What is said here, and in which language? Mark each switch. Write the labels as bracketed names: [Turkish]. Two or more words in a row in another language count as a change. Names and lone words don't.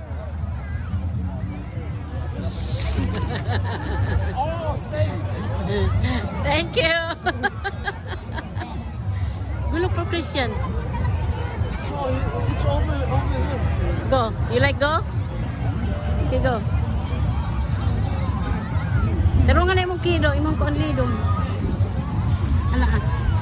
[English] Oh, Thank you. Go look for Christian. no, it's over here. Go. You like go? Okay, go. [Cebuano] Tarungan na imong kido, imong kuan lidong. Ana.